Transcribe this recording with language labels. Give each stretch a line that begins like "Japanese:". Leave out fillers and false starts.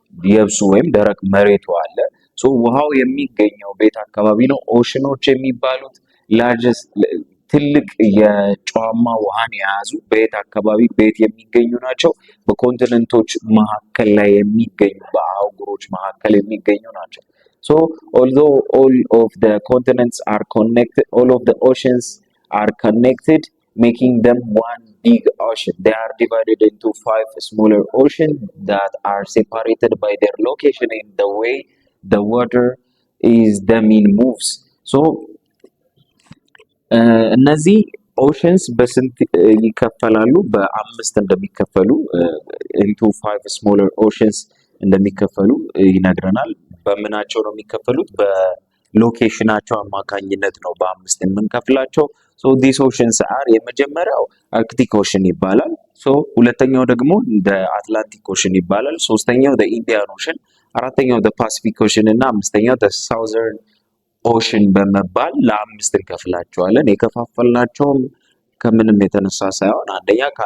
Amharic: የብሱ ወይም ደረቅ መሬቱ አለ። ሶ ውሃው የሚገኘው ቤት አካባቢ ነው። ኦሽኖች የሚባሉት ላርጀስት ትልቅ የጨዋማ ውሃን የያዙ ቤት አካባቢ ቤት የሚገኙ ናቸው። በኮንቲነንቶች መካከል ላይ የሚገኙ በአህጉሮች መካከል የሚገኙ ናቸው። ሶ
English: although all of the continents are connected, all of the oceans are connected, making them one big ocean. They are divided into 5 smaller oceans that are separated by their location in the way the water is the mean moves.
Amharic: So እነዚህ ኦሽንስ በስንት ይከፈላሉ? በአምስት እንደሚከፈሉ
English: into 5 smaller oceans
Amharic: እንደሚከፈሉ ይነግረናል። በምናቸው ነው የሚከፈሉት? በሎኬሽናቸው አማካኝነት ነው በአምስት የምንከፍላቸው።
English: so these oceans are
Amharic: የመጀመሪያው አርክቲክ ኦሽን ይባላል። so ሁለተኛው ደግሞ አትላንቲክ ኦሽን ይባላል። ሶስተኛው ኢንዲያን ኦሽን፣ አራተኛው ፓሲፊክ ኦሽን እና አምስተኛው ሳውዘርን ኦሽን በመባል ለአምስት እንከፍላቸዋለን። የከፋፈልናቸውም ከምንም የተነሳ ሳይሆን አንደኛ